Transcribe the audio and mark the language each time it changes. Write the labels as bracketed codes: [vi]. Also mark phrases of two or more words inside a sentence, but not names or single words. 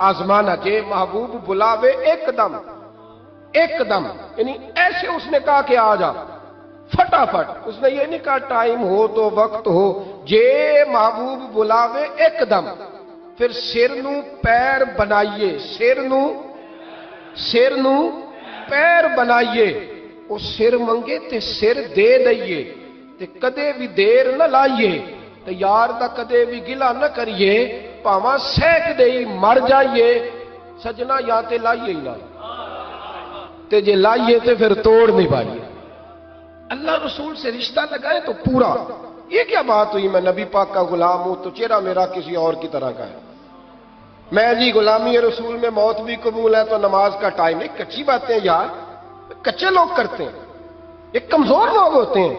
[ur] آزمانا کہ محبوب بلاوے ایک دم، ایک دم، یعنی ایسے اس نے کہا کہ آ جا فٹافٹ. اس نے یہ نہیں کہا ٹائم ہو تو وقت ہو، [pa] جے محبوب بلاوے ایک دم. پھر سر نو پیر بنائیے، سر نو پیر بنائیے. وہ سر منگے تے سر دے دئیے، تے کدے بھی دیر نہ لائیے، تے یار دا کدے بھی گلا نہ کریے، پاواں سینک دے مر جائیے. سجنا یا تے لائیے ہی نہ، تے جے لائیے تے پھر توڑ نہیں پائیے. [ur] اللہ رسول سے رشتہ لگائے تو پورا. یہ کیا بات ہوئی میں نبی پاک کا غلام ہوں تو چہرہ میرا کسی اور کی طرح کا ہے. میں جی غلامی رسول میں موت بھی قبول ہے تو نماز کا ٹائم نہیں. کچی باتیں یار کچے لوگ کرتے ہیں، یہ کمزور لوگ ہوتے ہیں.